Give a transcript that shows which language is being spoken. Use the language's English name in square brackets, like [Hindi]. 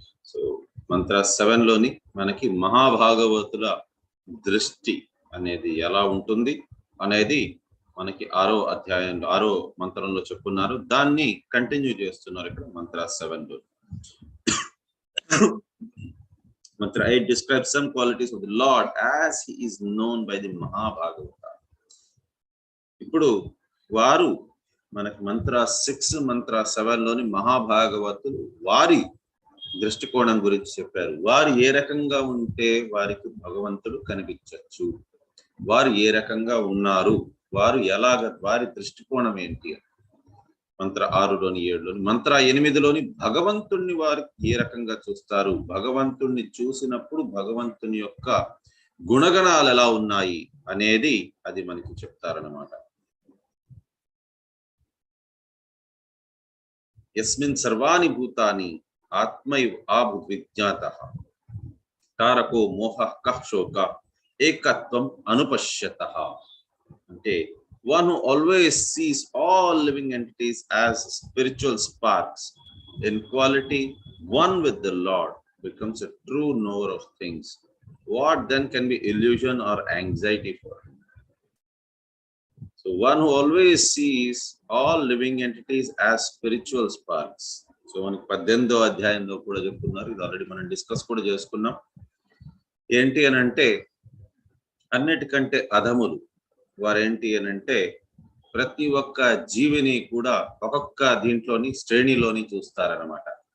[Telugu] So మంత్ర 7 లోని మనకి మహాభాగవతుల దృష్టి అనేది ఎలా ఉంటుంది అనేది మనకి 6వ అధ్యాయంలో 6వ మంత్రంలో చెప్పున్నారు. దాన్ని కంటిన్యూ చేస్తున్నారు ఇక్కడ మంత్ర 7 లో. [English] Mantra 8 describes some qualities of the Lord as he is known by the Mahabhagavata. [Telugu] ఇప్పుడు వారు మనకి మంత్ర 6 మంత్ర 7 లోని మహాభాగవతులు వారి దృష్టికోణం గురించి చెప్పారు. వారు ఏ రకంగా ఉంటే వారికి భగవంతుడు కనిపించచ్చు, వారు ఏ రకంగా ఉన్నారు, వారు ఎలాగ, వారి దృష్టికోణం ఏంటి. మంత్ర 6లోని 7లోని మంత్ర 8లోని భగవంతుణ్ణి వారు ఏ రకంగా చూస్తారు, భగవంతుణ్ణి చూసినప్పుడు భగవంతుని యొక్క గుణగణాలు ఎలా ఉన్నాయి అనేది అది మనకి చెప్తారన్నమాట. [Sanskrit] యస్మిన్ సర్వాణి భూతాని ఆత్మైవ ఆభుద్విజ్ఞాతః తారకో మోహః కః శోక ఏకత్వం అనుపశ్యతః. [Telugu] అంటే [English] one who always sees all living entities as spiritual sparks in quality one with the Lord becomes a true knower of things. What then can be illusion or anxiety for him? So one who always sees all living entities as spiritual sparks. [Telugu] So మనకి 18వ అధ్యాయంలో కూడా చెప్తున్నారు. ఇది already మనం discuss కూడా చేసుకున్నాం. ఏంటి అని అంటే అన్నిటికంటే అధములు వారేంటి అని అంటే ప్రతి ఒక్క జీవిని కూడా ఒక్కొక్క దీంట్లోని శ్రేణిలోని చూస్తారనమాట.